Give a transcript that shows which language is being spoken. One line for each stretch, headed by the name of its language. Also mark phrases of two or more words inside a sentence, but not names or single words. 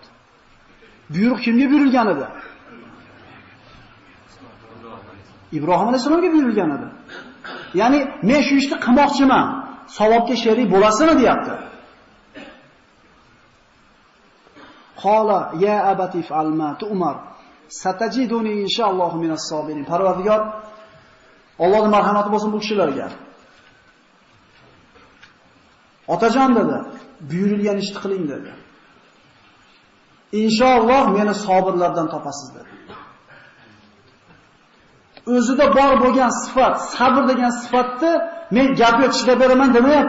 Uzbek: Buyruq kimga buyurilgan edi? Ibrohim alayhisolamga buyurilgan edi. Ya'ni men shu ishni qilmoqchiman, savobga sherik bo'lasizmi deyapti.
Arabic: قال يا أبت افعل ما تؤمر ستجدني إن شاء الله من الصابرين.
Uzbek: Parvardigor, Allohning marhamati bo'lsin bu kishilarga. Otajon dedi, buyurilgan ishni qiling dedi. Inshaalloh meni sabirlardan topasiz dedi. O'zida bor bo'lgan sifat, sabr degan sifatni men gapga tishlab beraman demayapti.